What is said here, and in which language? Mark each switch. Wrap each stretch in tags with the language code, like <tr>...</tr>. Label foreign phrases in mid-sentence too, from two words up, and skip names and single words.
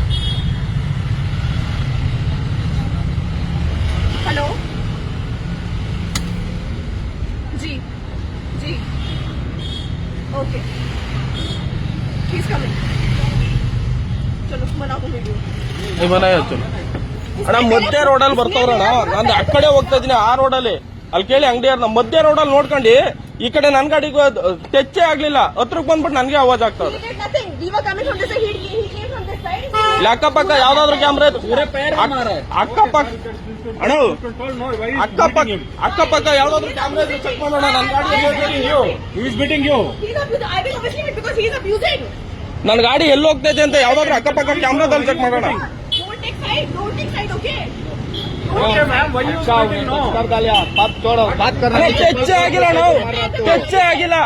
<en>hello ji, ok, please coming.</en> <hi>चलो बना दो वीडियो। नहीं बनाया चलो</hi> <kn>ಅಣ್ಣ ಮಧ್ಯ ರೋಡಲ್ಲಿ ಬರ್ತಾವ್ರಣ್ಣ ನಾನು ಆ ಕಡೆ ಹೋಗ್ತಾ ಇದೀನಿ ಆ ರೋಡಲ್ಲಿ ಅಲ್ಲಿ ಕೇಳಿ ಅಂಗಡಿಯವ್ರನ್ನ ಮಧ್ಯ ರೋಡಲ್ಲಿ ನೋಡ್ಕೊಂಡು ಈ ಕಡೆ ನನ್ ಗಾಡಿಗೆ ಟಚ್ಚೇ ಆಗ್ಲಿಲ್ಲ ಹತ್ರಕ್ಕೆ ಬಂದ್ಬಿಟ್ಟು ನನ್ಗೆ ಆವಾಜ್ ಆಗ್ತಾವ್ರೆ ಅಕ್ಕಪಕ್ಕ ಯಾವ್ದಾದ್ರು ಕ್ಯಾಮ್ರಾ ಅಕ್ಕಪಕ್ಕ ಅಣ್ಣ ಅಕ್ಕಪಕ್ಕ ಯಾವ್ದಾದ್ರು ಕ್ಯಾಮ್ರಾ ಚೆಕ್ ಮಾಡೋಣ ನನ್ ಗಾಡಿ ನನ್ ಗಾಡಿ ಎಲ್ಲಿ ಹೋಗ್ತೈತೆ ಅಂತ ಯಾವ್ದಾದ್ರು ಅಕ್ಕಪಕ್ಕ ಕ್ಯಾಮ್ರಾದಲ್ಲಿ ಚೆಕ್ ಮಾಡೋಣ</kn> <hi>बात करो, बात करना</hi> <kn>ಟಚ್ಚೇ ಆಗಿಲ್ಲ ನಾವು ಟಚ್ಚೇ ಆಗಿಲ್ಲ</kn>